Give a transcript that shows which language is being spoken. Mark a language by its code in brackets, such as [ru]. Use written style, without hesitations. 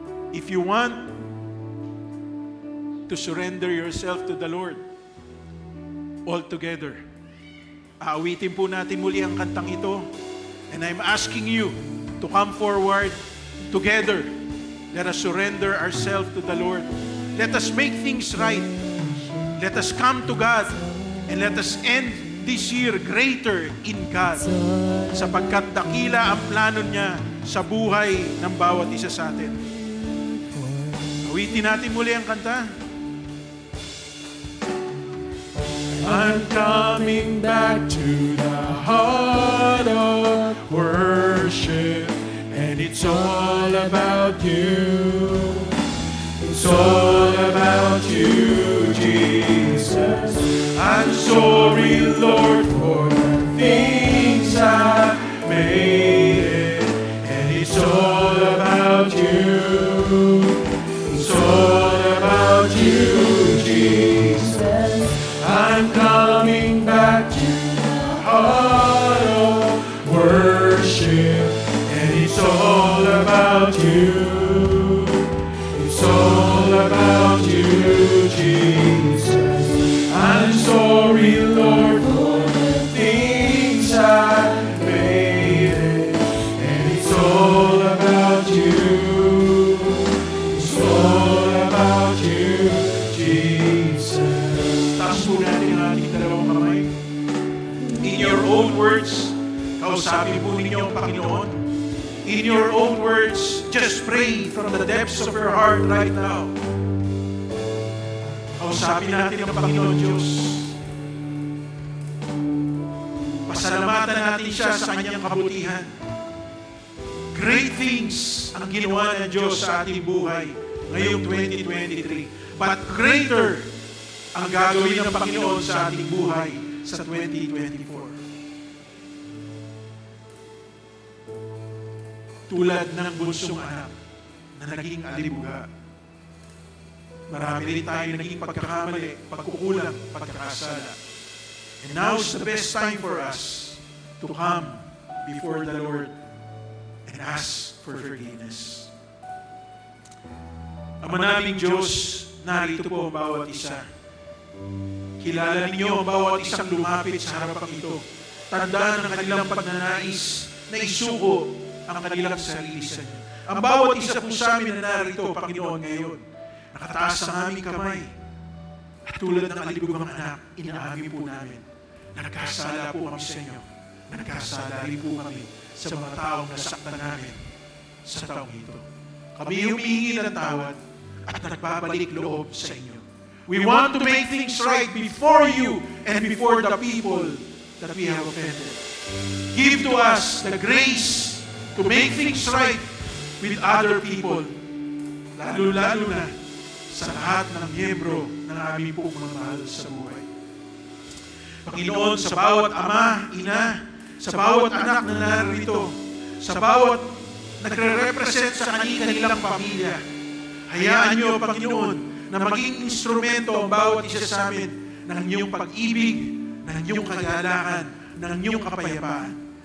[en] If you want to surrender yourself to the Lord all together, [tl] aawitin po natin muli ang kantang ito. [en] And I'm asking you to come forward together. Let us surrender ourselves to the Lord. Let us make things right. Let us come to God and let us end this year greater in God, [tl] sapagkat dakila ang plano niya sa buhay ng bawat isa sa atin. Awitin natin muli ang kanta. [en] I'm coming back to the heart of worship, and it's all about you. It's all about you, Jesus. I'm sorry, Lord, for the things I've made, and it's all about you. It's all about you, Jesus. I'm coming back to the heart of worship. worship, and it's all about you. It's all about you, Jesus. I'm sorry, Lord, for the things I made, and it's all about you. It's all about you, Jesus. [tl] Taas po natin ang ating dalawang kamay. [en] In your own words, [tl] kausapin po ninyo ang Panginoon. [en] In your own words, just pray from the depths of your heart right now. [tl] Kausapin natin ang Panginoon Diyos. Pasalamatan natin siya sa kanyang kabutihan. [en] Great things [tl] ang ginawa ng Diyos sa ating buhay ngayong 2023. [en] But greater [tl] ang gagawin ng Panginoon sa ating buhay sa 2024. Tulad ng bunsong anak na naging alibuga. Marami rin tayo naging pagkakamali, pagkukulang, pagkakasala. [en] And now's the best time for us to come before the Lord and ask for forgiveness. [tl] Ama naming Diyos, narito po ang bawat isa. Kilala ninyo ang bawat isang lumapit sa harapang ito. Tandaan ang kanilang pagnanais na isuko ang kanilang sarili sa inyo. Ang bawat isa po sa amin na narito, Panginoon, ngayon, nakataas ang aming kamay. At tulad ng alibugang anak, inaamin po namin, nagkasala po kami sa inyo. Nagkasala rin po kami sa mga taong nasaktan namin sa taong ito. Kami humihingi ng tawad at nagbabalik loob sa inyo. [en] We want to make things right before you and before the people that we have offended. Give to us the grace to make things right with other people, [tl] lalo-lalo na sa lahat ng miyembro ng aming pong mga mahal sa buhay. Panginoon, sa bawat ama, ina, sa bawat anak na narito, sa bawat nagre-represent sa kanilang pamilya, hayaan niyo, Panginoon, na maging instrumento ang bawat isa sa amin ng inyong pag-ibig, ng inyong kagalakan, ng inyong kapayapaan.